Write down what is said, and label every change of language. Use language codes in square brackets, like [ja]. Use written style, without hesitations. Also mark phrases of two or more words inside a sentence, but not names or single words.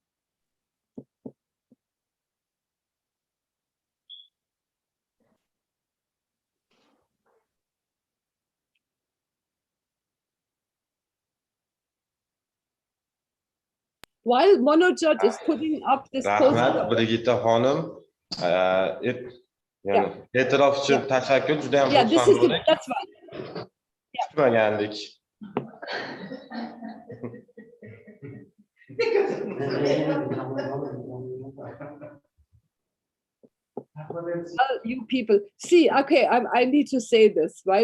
[en] While Monojat is putting up this [uz] Rahmat, [en] poster. [uz] Brigitta xonim. Yani e'tirof uchun tashakkur, juda ham [en] Yeah, this is [uz] xursand bo'ldik. [en] that's right. [uz] Kutmagandik. [en] Well, you people see, okay, I need to say this, right?